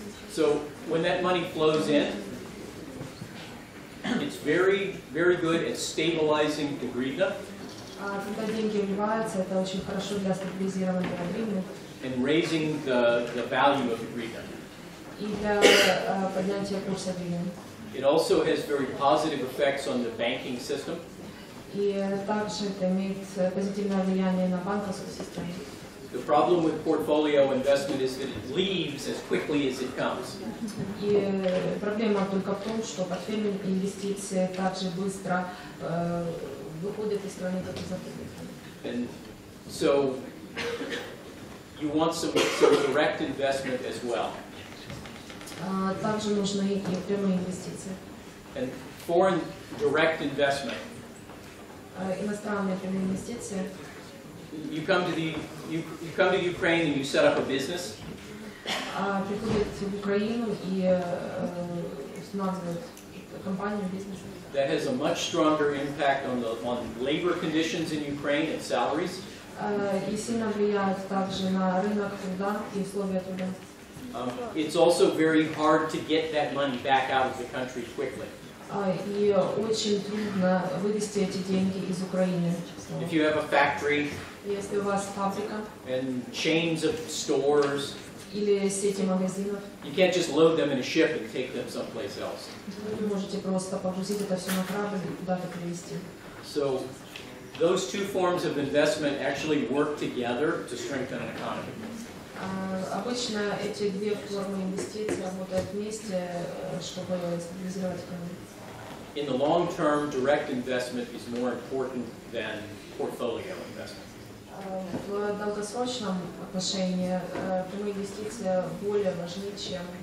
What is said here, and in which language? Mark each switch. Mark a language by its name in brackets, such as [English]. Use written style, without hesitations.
[English] So when that money flows in, it's very, very good at stabilizing the hryvnia [Russian] Когда деньги вливаются, это очень хорошо для стабилизирования гривны [English] and raising the value of the hryvnia. [Russian] и для поднятия курса гривны. [English] It also has very positive effects on the banking system. [Russian] И также это имеет позитивное влияние на банковскую систему. [English] The problem with portfolio investment is that it leaves as quickly as it comes. [Russian] И проблема только в том, что портфельные инвестиции также быстро выходят из страны, как и заходят. [English] And so you want some direct investment as well. [Russian] Также нужны и прямые инвестиции. [English] And foreign direct investment. [Russian] Иностранные прямые инвестиции. [English] You come to Ukraine and you set up a business. [Russian] Приходят в Украину и устанавливают компанию, бизнес. [English] That has a much stronger impact on labor conditions in Ukraine and salaries. [Russian] И сильно влияет также на рынок труда и условия труда. [English] It's also very hard to get that money back out of the country quickly. [Russian] И очень трудно вывести эти деньги из Украины. [English] If you have a factory, [Russian] если у вас фабрика, [English] and chains of stores, [Russian] или сети магазинов, [English] you can't just load them in a ship and take them someplace else. [Russian] Вы не можете просто погрузить это все на корабль и куда-то привезти. [English] So those two forms of investment actually work together to strengthen an economy. [Russian] Обычно эти две формы инвестиций работают вместе, чтобы стабилизировать экономику. [English] In the long term, direct investment is more important than portfolio investment. [Russian] В долгосрочном отношении прямые инвестиции более важны, чем